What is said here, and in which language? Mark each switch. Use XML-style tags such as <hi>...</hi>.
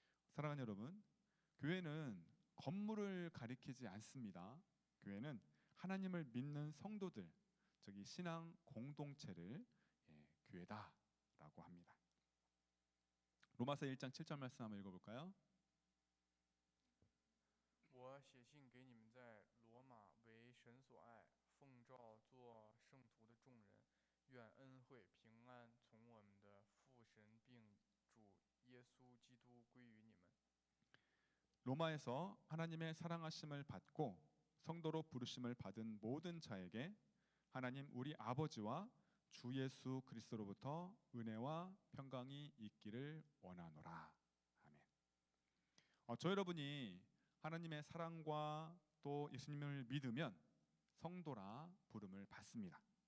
<ko>사랑하는 여러분, 교회는 건물을 가리키지 않습니다. 교회는 하나님을 믿는 성도들, 즉 이 신앙 공동체를 교회다라고 합니다. 로마서 1장 7절 말씀 한번 읽어볼까요?</ko> <zh>我写信给你们在罗马为神所爱奉召做圣徒的众人，愿恩惠平安从我们的父神并主耶稣基督归于你们。</zh> <ko>로마에서 하나님의 사랑하심을 받고 성도로 부르심을 받은 모든 자에게 하나님 우리 아버지와 주 예수 그리스도로부터 은혜와 평강이 있기를 원하노라. 아멘. 저 여러분이 하나님의 사랑과 또 예수님을 믿으면 성도라 부름을 받습니다.</ko>